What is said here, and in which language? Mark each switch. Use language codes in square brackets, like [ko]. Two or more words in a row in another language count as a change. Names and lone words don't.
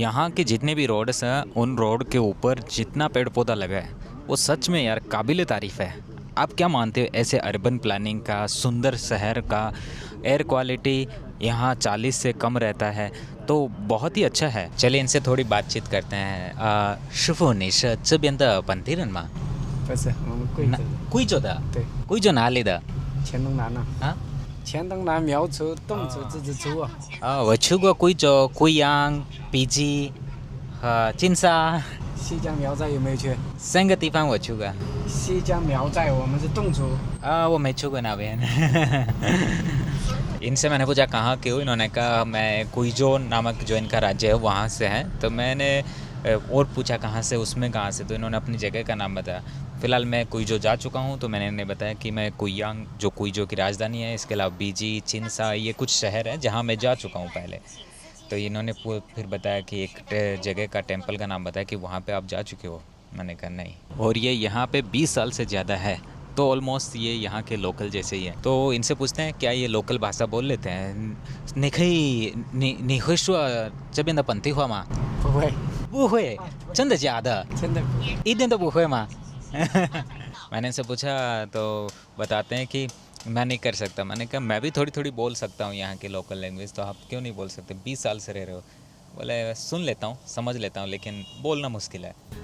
[hi] यहाँ के जितने भी रोड्स हैं उन रोड के ऊपर जितना पेड़ पौधा लगा है वो सच में यार काबिल तारीफ़ है। आप क्या मानते हो ऐसे [en] urban planning [hi] का, सुंदर शहर का, [en] air quality [hi] यहाँ 40 से कम रहता है तो बहुत ही अच्छा है। चलिए इनसे थोड़ी बातचीत करते हैं। [zh] 师傅你是这边的本地人吗？不是，我们贵州的。贵州的。对。贵州哪里的？黔东南呐。啊？黔东南苗族、侗族、自治州啊。我去过贵州、贵阳、碧鸡和金沙。西江苗寨有没有去？3个地方我去过。西江苗寨我们是侗族。我没去过那边。 [hi] इनसे मैंने पूछा कहाँ के हो, इन्होंने कहा मैं कुइजो नामक जो इनका राज्य है वहाँ से हैं। तो मैंने और पूछा कहाँ से, उसमें कहाँ से, तो इन्होंने अपनी जगह का नाम बताया। फ़िलहाल मैं कुइजो जा चुका हूँ तो मैंने इन्हें बताया कि मैं कुयांग जो कुइजो की राजधानी है, इसके अलावा बीजी, चिंसा, ये कुछ शहर हैं जहाँ मैं जा चुका हूँ पहले। तो इन्होंने फिर बताया कि एक जगह का टेम्पल का नाम बताया कि वहाँ पे आप जा चुके हो। मैंने कहा नहीं। और ये यहाँ पे 20 साल से ज़्यादा है तो ऑलमोस्ट ये यहाँ के लोकल जैसे ही है। तो इनसे पूछते हैं क्या ये लोकल भाषा बोल लेते हैं। [zh] 你会说这边的本地话吗？不会。不会，真的假的？真的不会。一点都不会吗？ [hi] मैंने इनसे पूछा तो बताते हैं कि मैं नहीं कर सकता। मैंने कहा मैं भी थोड़ी थोड़ी बोल सकता हूँ यहाँ की [en] local language, [hi] तो आप क्यों नहीं बोल सकते? 20 साल से रह रहे हो। बोले सुन लेता हूँ, समझ लेता हूँ, लेकिन बोलना मुश्किल है।